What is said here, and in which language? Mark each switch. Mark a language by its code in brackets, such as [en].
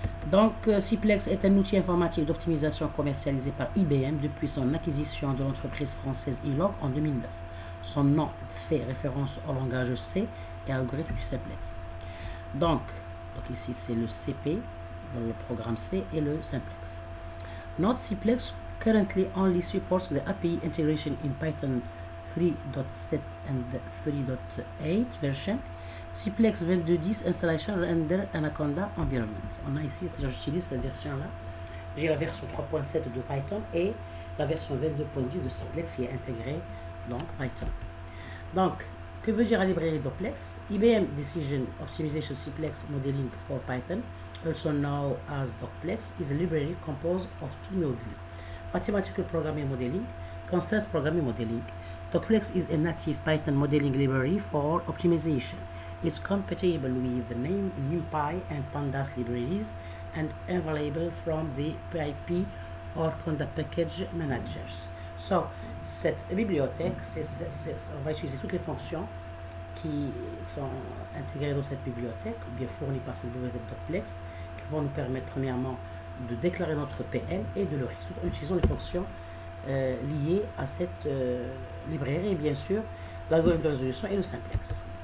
[fr] Donc, simplex est un outil informatique d'optimisation commercialisé par IBM depuis son acquisition de l'entreprise française Elog en 2009. Son nom fait référence au langage C et à l'algorithme du simplex. Donc ici c'est le CP, le programme C et le simplex. [en] Note simplex currently only supports the API integration in Python 3.7 and 3.8 version. Simplex 22.10 installation under Anaconda environment. [fr] On a ici, j'utilise cette version-là. J'ai la version 3.7 de Python et la version 22.10 de simplex qui est intégrée dans Python. Donc, que veut dire la librairie Docplex? [en] IBM Decision Optimization Simplex Modeling for Python, also known as Docplex, is a library composed of two modules: Mathematical Programming Modeling, Constant Programming Modeling. Docplex is a native Python modeling library for optimization. It's compatible with the NumPy and Pandas libraries and available from the PyP or Conda package managers. [fr] So, cette bibliothèque, on va utiliser toutes les fonctions qui sont intégrées dans cette bibliothèque, ou bien fournies par cette bibliothèque Docplex, qui vont nous permettre premièrement de déclarer notre PL et de le résoudre en utilisant les fonctions liées à cette librairie et bien sûr l'algorithme de résolution et le simplex.